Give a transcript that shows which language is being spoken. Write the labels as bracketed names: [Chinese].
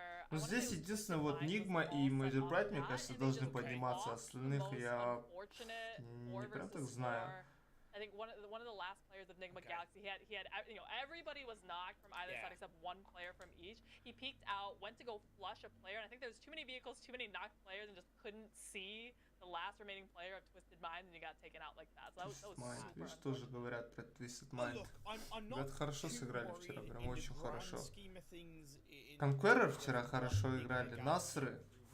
[Russian] Ну, здесь единственное, вот Нигма и Major Bright, мне кажется, должны подниматься. Остальных я не прям так знаю. [English] I think one of the last players of Nigma Galaxy, he had you know, everybody was knocked from either side except one player from each. He peeked out, went to go flush a player, and I think there was too many vehicles, too many knocked players, and just couldn't see the last remaining player of Twisted Mind, and he got taken out like that. So that was super [Russian] Видишь, тоже говорят про Twisted Mind. Ребята хорошо сыграли вчера, прям очень хорошо. Conqueror вчера хорошо играли, Насры.